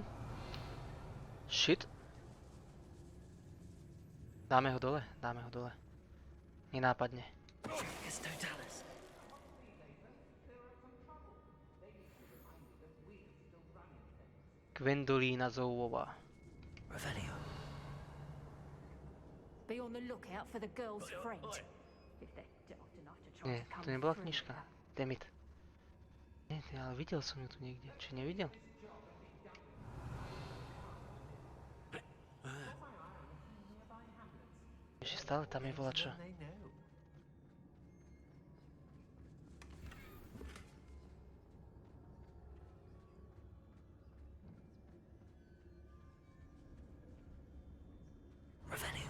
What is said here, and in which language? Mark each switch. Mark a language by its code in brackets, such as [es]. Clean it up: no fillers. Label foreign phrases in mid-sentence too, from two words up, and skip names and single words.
[en] Shit. [sk] Dáme ho dole, dáme ho dole. Nenápadne. Gwendolina Zouvová. Revelio. [en] Be on the lookout for the girl's friend. If they're daft enough to try [sk] Nie, [en] to come [sk] to nebola [en] through [sk] knižka. [en] here. Damn it. [sk] Nie, ale videl som ju tu niekde. Či nevidel? Ešte stále tam je volačo. Revelio.